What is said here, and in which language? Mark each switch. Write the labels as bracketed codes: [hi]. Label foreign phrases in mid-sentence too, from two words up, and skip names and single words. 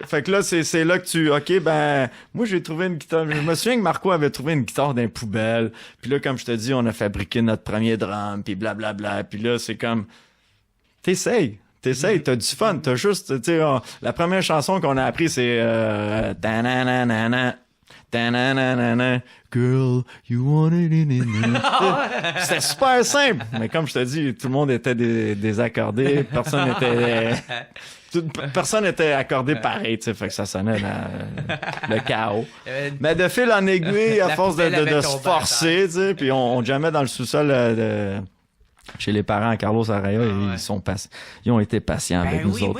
[fr] Fait que là, c'est là que OK, ben, moi, j'ai trouvé une guitare. Je me souviens que Marco avait trouvé une guitare dans les poubelles. Puis là, comme je te dis, on a fabriqué notre premier drum, puis blablabla. Puis là, c'est comme, t'essayes, t'as du fun. T'as juste, tu sais, la première chanson qu'on a appris, c'est ta-na-na-na-na, ta-na-na-na-na, [en] Girl, you want it in. [fr] C'était super simple. Mais comme je te dis, tout le monde était désaccordé. Personne était accordé pareil, tu sais, fait que ça sonnait le chaos. Mais de fil en aiguille, à force de se forcer, tu sais, puis on jammait dans le sous-sol chez les parents à Carlos Araya, ils ont été patients avec nous autres.